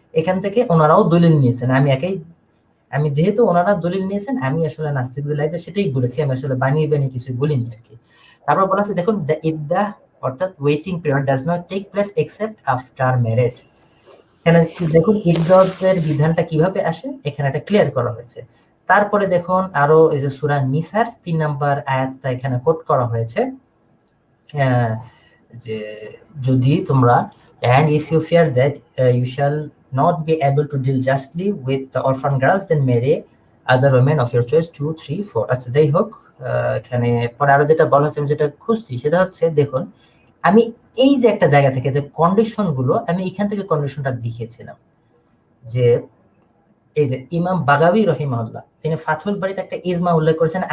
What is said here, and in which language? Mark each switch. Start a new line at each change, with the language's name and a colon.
Bangla: এখান থেকে ওনারাও দলিল নিয়েছেন, আমি যেহেতু ওনারা দলিল নিয়েছেন আমি আসলে নাস্তিকদের লাইভে সেটাই বলেছি, আমি আসলে বানিয়ে বানিয়ে কিছু বলিনি আর কি। তারপর বলা আছে দেখুন দ্য ইদ্দাহ অর্থাৎ waiting period
English: Does not take place except after marriage.
Bangla: এখানে দেখুন ইদ্দাতের বিধানটা কিভাবে আসে এখানে এটা ক্লিয়ার করা হয়েছে। তারপরে দেখুন আরো এই যে সূরা নিসার 3 নম্বর আয়াতটা এখানে কোট করা হয়েছে, যে যদি তোমরা
English: and if you fear that you shall not be able to deal justly with the orphan girls, then marry other women of your choice 2 3 4।
Bangla: আচ্ছা, যাই হোক, এখানে পরে আরো যেটা বলা হচ্ছে, আমি যেটা খুঁজছি সেটা হচ্ছে, দেখুন আমি এই যে একটা জায়গা থেকে যে কন্ডিশন গুলো, আমি এখান থেকে কন্ডিশনটা দেখিয়েছিলাম যে এই যে ইমাম বাগাবী রহিমাহুল্লাহ তিনি ফাথুল বারীতে একটা ইজমা উল্লেখ করেছেন।